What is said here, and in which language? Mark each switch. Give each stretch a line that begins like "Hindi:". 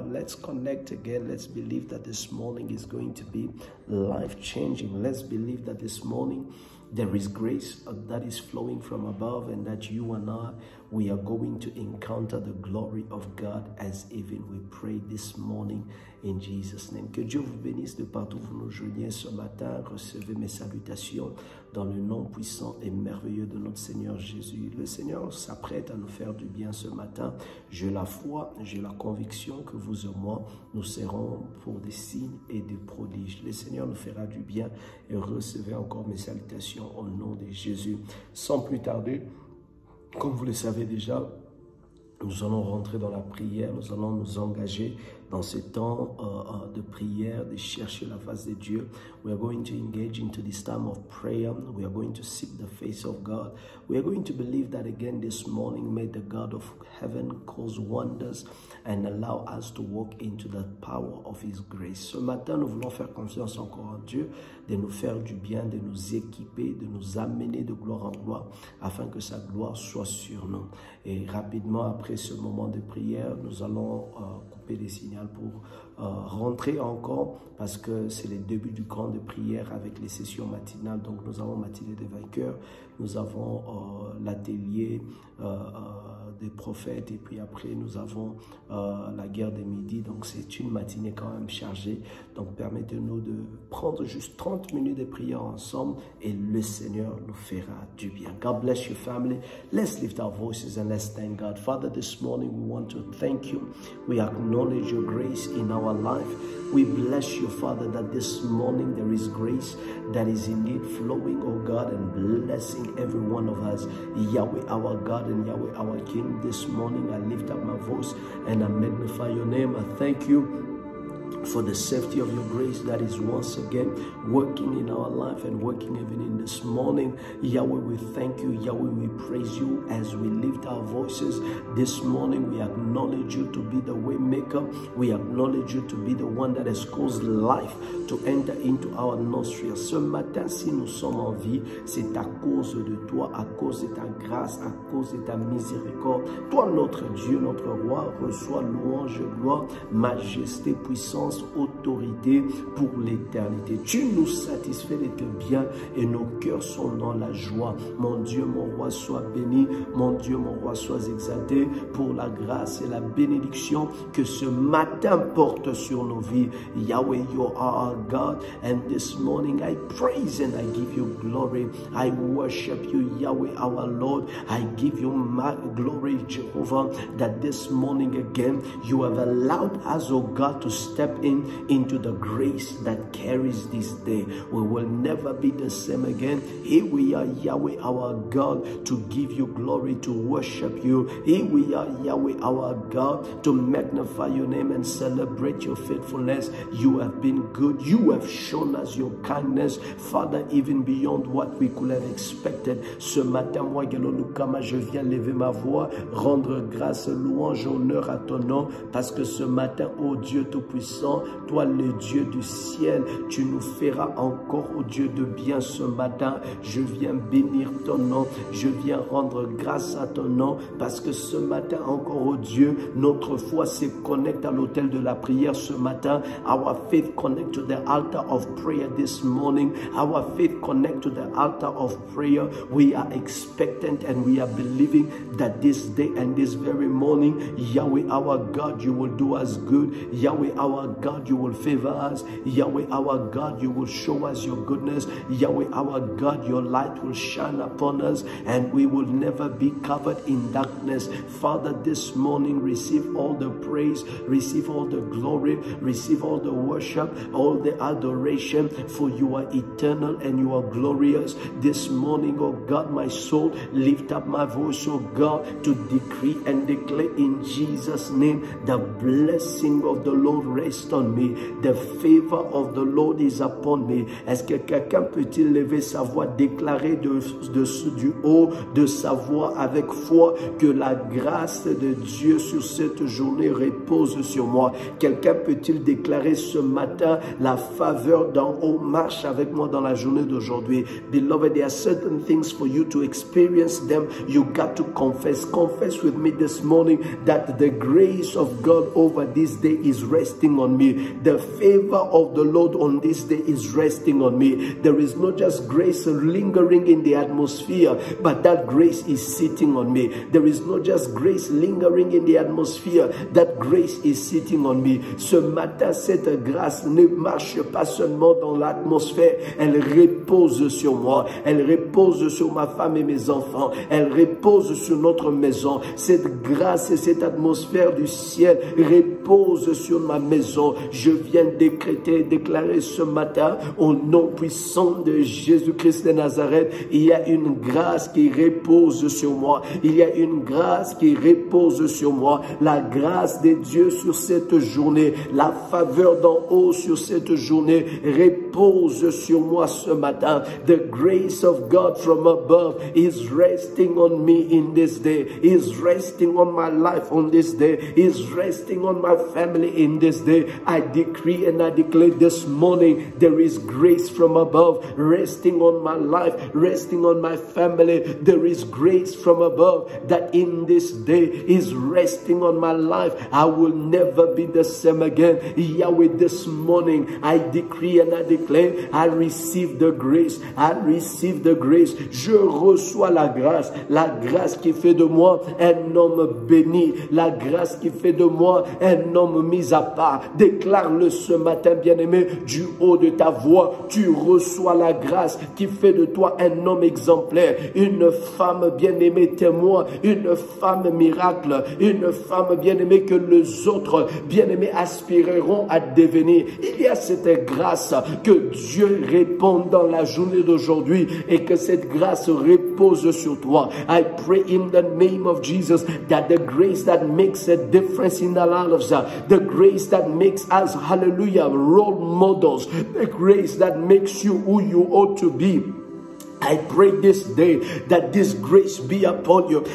English: Let's connect again. Let's believe that this morning is going to be life-changing. Let's believe that this morning there is grace that is flowing from above, and that you and I, we are going to encounter the glory of God as even we pray this morning in Jesus' name.
French: Que Dieu vous bénisse de partout où vous nous joignez ce matin. Recevez mes salutations dans le nom puissant et merveilleux de notre Seigneur Jésus. Le Seigneur s'apprête à nous faire du bien ce matin. J'ai la foi, j'ai la conviction que vous et moi, nous serons pour des signes et des prodiges. Le Seigneur nous fera du bien et recevez encore mes salutations au nom de Jésus. Sans plus tarder, comme vous le savez déjà, nous allons rentrer dans la prière, nous allons nous engager dans ce temps de prière, de chercher la face de Dieu.
English: We are going to engage into this time of prayer. We are going to seek the face of God. We are going to believe that again this morning, may the God of heaven cause wonders and allow us to walk into the power of His grace.
French: Ce matin, nous voulons faire confiance encore en Dieu, de nous faire du bien, de nous équiper, de nous amener de gloire en gloire, afin que sa gloire soit sur nous. Et rapidement, après ce moment de prière, nous allons couper les signaux pour rentrer encore, parce que c'est le début du camp de prière avec les sessions matinales. Donc nous avons matinée des vainqueurs, nous avons l'atelier des prophètes, et puis après nous avons la guerre des midis. Donc c'est une matinée quand même chargée. Donc permettez-nous de prendre juste 30 minutes de prière ensemble et le Seigneur nous fera du bien.
English: God bless your family. Let's lift our voices and let's thank God. Father, this morning we want to thank you. We acknowledge your grace in our life. We bless you, Father, that this morning there is grace that is indeed flowing, oh God, and blessing every one of us. Yahweh, our God, and Yahweh, our King, this morning I lift up my voice and I magnify your name. I thank you for the safety of your grace that is once again working in our life and working even in this morning. Yahweh, we thank you. Yahweh, we praise you as we lift our voices this morning. We acknowledge you to be the way maker. We acknowledge you to be the one that has caused life to enter into our nostrils.
French: Ce matin, si nous sommes en vie, c'est à cause de toi, à cause de ta grâce, à cause de ta miséricorde. Toi, notre Dieu, notre Roi, reçois louange, gloire, majesté, puissance, autorité pour l'éternité. Tu nous satisfais de tes biens et nos cœurs sont dans la joie. Mon Dieu, mon Roi, sois béni. Mon Dieu, mon Roi, sois exalté pour la grâce et la bénédiction que ce matin porte sur nos vies.
English: Yahweh, you are our God, and this morning I praise and I give you glory. I worship you, Yahweh, our Lord. I give you my glory, Jehovah, that this morning again you have allowed us, oh God, to step in into the grace that carries this day. We will never be the same again. Here we are, Yahweh, our God, to give you glory, to worship you. Here we are, Yahweh, our God, to magnify your name and celebrate your faithfulness. You have been good. You have shown us your kindness, Father, even beyond what we could have expected.
French: Ce matin, moi, Galolukama, je viens lever ma voix, rendre grâce, louange, honneur à ton nom, parce que ce matin, ô Dieu Tout-Puissant, toi, le Dieu du ciel, tu nous feras encore, ô Dieu de bien, ce matin. Je viens bénir ton nom, je viens rendre grâce à ton nom, parce que ce matin, encore, ô Dieu, notre foi se connecte à l'autel de la prière ce matin.
English: Our faith connect to the altar of prayer this morning. Our faith connect to the altar of prayer. We are expectant and we are believing that this day and this very morning, Yahweh our God, you will do us good. Yahweh our God, you will favor us. Yahweh our God, you will show us your goodness. Yahweh our God, your light will shine upon us and we will never be covered in darkness. Father, this morning receive all the praise, receive all the glory, receive all the worship, all the adoration, for you are eternal and you are glorious. This morning, oh God, my soul, lift up my voice, oh God, to decree and declare in Jesus' name, the blessing of the Lord rest on me. The favor of the Lord is upon me.
French: Est-ce que quelqu'un peut-il lever sa voix, déclarer du haut de sa voix avec foi que la grâce de Dieu sur cette journée repose sur moi? Quelqu'un peut-il déclarer ce matin, la faveur d'en haut marche avec moi dans la journée d'aujourd'hui?
English: Beloved, there are certain things for you to experience them. You got to confess. Confess with me this morning that the grace of God over this day is resting on me. The favor of the Lord on this day is resting on me. There is not just grace lingering in the atmosphere, but that grace is sitting on me. There is not just grace lingering in the atmosphere, that grace is sitting on me.
French: Ce matin, cette grâce ne marche pas seulement dans l'atmosphère, elle repose sur moi, elle repose sur ma femme et mes enfants, elle repose sur notre maison. Cette grâce et cette atmosphère du ciel repose sur ma maison. Je viens décréter, déclarer ce matin, au nom puissant de Jésus-Christ de Nazareth, il y a une grâce qui repose sur moi. Il y a une grâce qui repose sur moi. La grâce de Dieu sur cette journée, la faveur d'en haut sur cette journée repose sur moi ce matin.
English: The grace of God from above is resting on me in this day, is resting on my life on this day, is resting on my family in this day. I decree and I declare this morning, there is grace from above resting on my life, resting on my family. There is grace from above that in this day is resting on my life. I will never be the same again. Yahweh, this morning I decree and I declare, I receive the grace, I receive the grace.
French: Je reçois la grâce qui fait de moi un homme béni, la grâce qui fait de moi un homme mis à part. Déclare-le ce matin, bien-aimé, du haut de ta voix. Tu reçois la grâce qui fait de toi un homme exemplaire, une femme bien-aimée témoin, une femme miracle, une femme bien-aimée que les autres bien-aimés aspireront à devenir. Il y a cette grâce que Dieu répond dans la journée d'aujourd'hui et que cette grâce repose sur toi.
English: I pray in the name of Jesus that the grace that makes a difference in our lives, the grace that makes us, hallelujah, role models, the grace that makes you who you ought to be. I pray this day that this grace be upon you.